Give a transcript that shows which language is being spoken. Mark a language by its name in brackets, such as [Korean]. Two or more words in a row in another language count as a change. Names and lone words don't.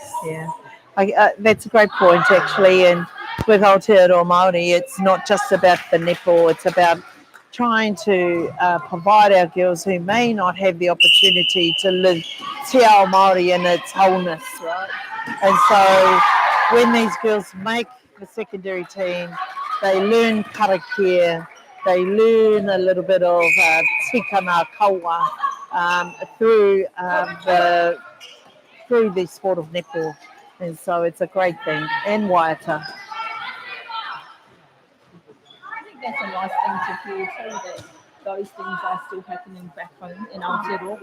[English] Yeah, that's a great point actually. And with Aotearoa Māori, it's not just about the netball, it's about trying to provide our girls who may not have the opportunity to live [Māori] Te Ao Māori [English] in its wholeness, right? And so when these girls make the secondary team, they learn karakia, they learn a little bit of [Māori] tikanga kaua [English] through the sport of netball. And so it's a great thing. And waiata. I think that's a nice thing to hear too, that those things are still happening back home in Aotearoa.